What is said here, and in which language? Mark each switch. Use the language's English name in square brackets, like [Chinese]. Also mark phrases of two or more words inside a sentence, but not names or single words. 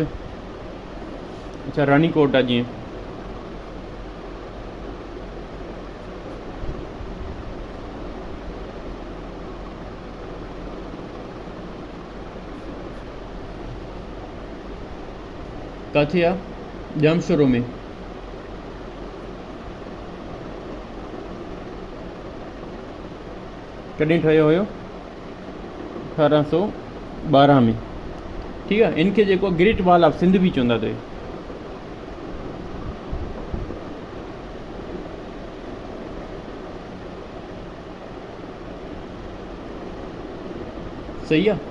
[Sindhi] अच्छा, रानी कोट आहे जीअं, किथे आहे? जामशोरो में। कॾहिं ठहियो हुयो? 1812 में, ठीकु आहे। इनखे जेको ग्रेट वॉल ऑफ सिंध बि चवंदा अथई। सही आहे।